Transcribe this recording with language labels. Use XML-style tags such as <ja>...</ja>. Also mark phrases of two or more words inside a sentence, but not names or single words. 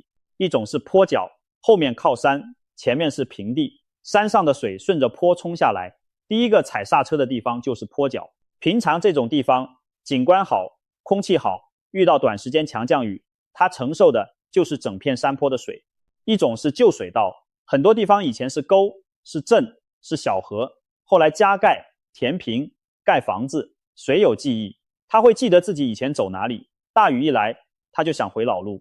<zh>一種是坡腳，後面靠山，前面是平地，山上的水順着坡衝下來，第一個踩剎車的地方就是坡腳。平常這種地方景觀好，空氣好，遇到短時間強降雨，它承受的就是整片山坡的水。一種是舊水道，很多地方以前是溝，是鎮，是小河，後來加蓋、填平、蓋房子，水有記憶，他會記得自己以前走哪裡，大雨一來他就想回老路。</zh>